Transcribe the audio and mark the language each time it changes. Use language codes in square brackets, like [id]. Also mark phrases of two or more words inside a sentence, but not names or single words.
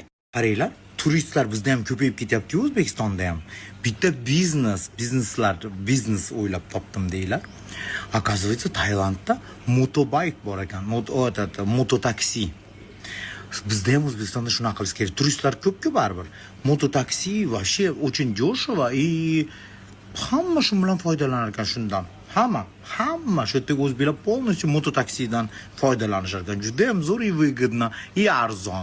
[uz] Qaranglar, turistlar bizda ham ko'payib ketyapti-ku, O'zbekistonda ham. Bitta biznes o'ylab topdim deylar. Оказывается, Tailandda motobike bor ekan, mototaksi. Bizda ham O'zbekistonda shunaqa qilish kerak. Turistlar ko'p-ku baribir. Mototaksi [ru] вообще очень дешево [uz] и hamma shu bilan foydalanar ekan shundan. Hamma shu yerda o'zbeklar полностью mototaksidan foydalanishar ekan. Juda ham zo'r [ru] и выгодно, и [uz] arzon.